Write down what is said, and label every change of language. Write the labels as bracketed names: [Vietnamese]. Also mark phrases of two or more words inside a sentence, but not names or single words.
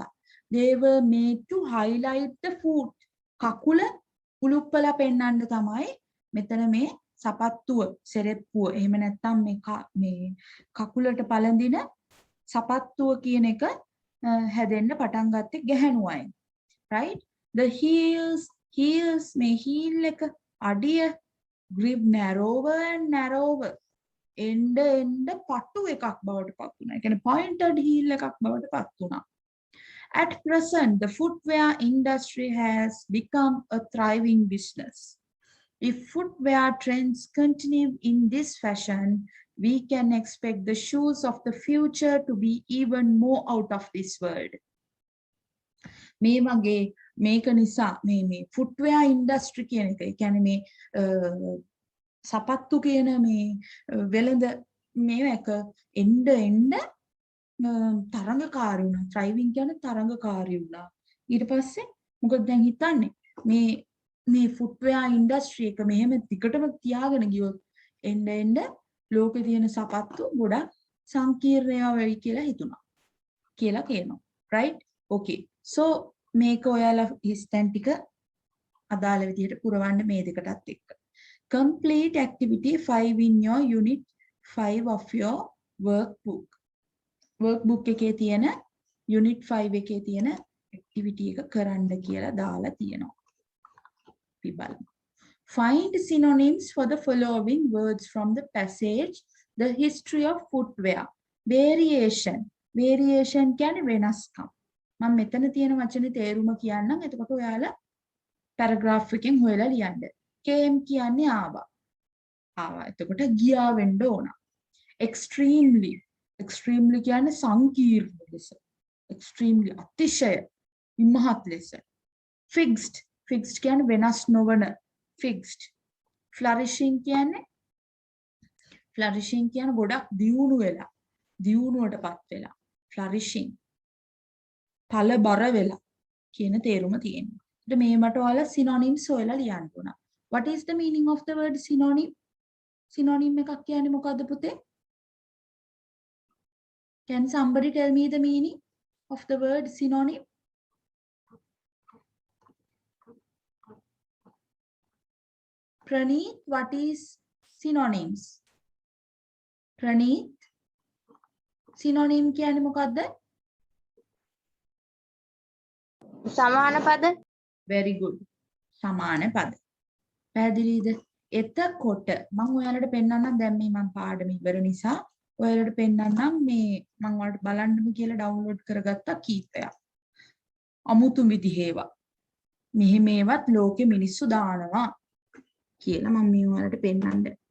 [English] They were made to highlight the foot. [Sinhala] කකුල උලුප්පලා පෙන්වන්න තමයි මෙතන මේ සපත්තුව, සෙරෙප්පුව, එහෙම නැත්නම් මේ කකුලට පළඳින සපත්තුව කියන එක හැදෙන්න පටන් ගත්තේ ගැහණු අය. [English] Right? The heels [Sinhala] මේ heel එක අඩිය [English] grip narrower and narrower. [Sinhala] එන්න පටු එකක් බවට පත් වුණා. ඒ කියන්නේ [English] pointed heel [Sinhala] එකක් බවට පත් වුණා. [English] At present, the footwear industry has become a thriving business. If footwear trends continue in this fashion, we can expect the shoes of the future to be even more out of this world. [Sinhala] මේ වගේ මේක නිසා මේ [English] footwear industry [Sinhala] කියන එක, ඒ කියන්නේ මේ සපත්තු කියන මේ වෙළඳ මේක එන්න තරංගකාරී වුණා. thriving කියන්නේ තරංගකාරී වුණා. ඊට පස්සේ මොකද දැන් හිතන්නේ මේ [English] footwear industry [Sinhala] එක මෙහෙම දිගටම තියාගෙන ගියොත් එන්න ලෝකේ තියෙන සපත්තු ගොඩක් සංකීර්ණය වෙයි කියලා හිතුණා කියලා කියනවා. [English] right? okay. [Sinhala] so මේක ඔයාලා හිස්තැන් ටික අදාළ විදිහට පුරවන්න මේ දෙකටත් එක්ක. [English] complete activity 5 in your unit 5 of your workbook. [Sinhala] workbook එකේ තියෙන unit 5 එකේ තියෙන activity එක කරන්න කියලා දාලා තියෙනවා. අපි බලමු. [English] Find synonyms for the following words from the passage The History of Footwear. [Sinhala] Variation. Variation කියන්නේ වෙනස්කම්. මම මෙතන තියෙන වචනේ තේරුම කියන්නම්. එතකොට ඔයාලා paragraph එකෙන් හොයලා ලියන්න. came කියන්නේ ආවා. එතකොට ගියා වෙන්න ඕන. extremely. extremely කියන්නේ සංකීර්ණ ලෙස. extremely අතිශය ඉමහත් ලෙස. fixed. fixed කියන්නේ වෙනස් නොවන. fixed. flourishing කියන්නේ ගොඩක් දියුණු වෙලා. දියුණුවටපත් වෙලා. flourishing. ඵල බර වෙලා කියන තේරුම තියෙනවා. ඊට මේ මට ඔයාලා synonyms හොයලා ලියන්න උනා. [English] What is the meaning of the word synonym? [Sinhala] synonym එකක් කියන්නේ මොකද්ද පුතේ? [English] Can somebody tell me the meaning of the word synonym? Praneeth, what is synonyms? [Sinhala] Praneeth, synonym කියන්නේ මොකද්ද? සමාන පද. [English] very good. [Sinhala] සමාන පද. පැහැදිලිද? එතකොට මම ඔයාලට පෙන්නන්නම් දැන් මේ මම පාඩම ඉවර නිසා ඔයාලට පෙන්නන්නම් මේ මම ඔයාලට බලන්නම කියලා ඩවුන්ලෝඩ් කරගත්ත කීපයක්. අමුතු විදිහේවා. මෙහි මේවත් ලෝකෙ මිනිස්සු දානවා කියලා මම මේ ඔයාලට පෙන්නන්න.